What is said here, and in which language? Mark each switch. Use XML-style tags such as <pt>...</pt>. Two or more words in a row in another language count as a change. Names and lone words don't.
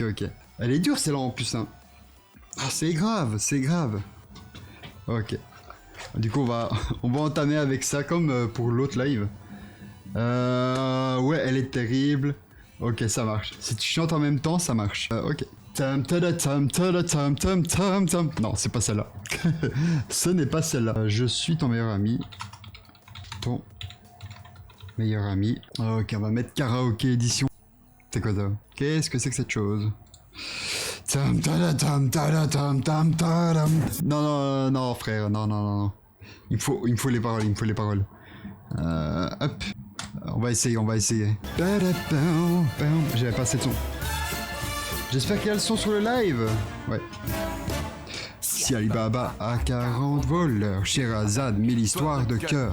<fr>Elle est dure celle-là en plus, hein. Ah, c'est grave. Ok. Du coup, on va entamer avec ça comme pour l'autre live. Ouais, elle est terrible. Ok, ça marche. Si tu chantes en même temps, ça marche. Ok. Tam tada tam tada tam tam tam tam. Non, c'est pas celle-là. Ce n'est pas celle-là. Je suis ton meilleur ami. Ton meilleur ami. Ok, on va mettre karaoké édition. C'est quoi ça? Qu'est-ce que c'est que cette chose? Tam tada tam tada tam tam tam. Non, non, non, frère. Non, non, non, non. Il me faut les paroles, il me faut les paroles. Hop. On va essayer, on va essayer. J'avais pas assez de son. J'espère qu'il y a le son sur le live. Ouais. Si Alibaba a 40 voleurs, Sherazade 1000 histoires de cœur.</fr>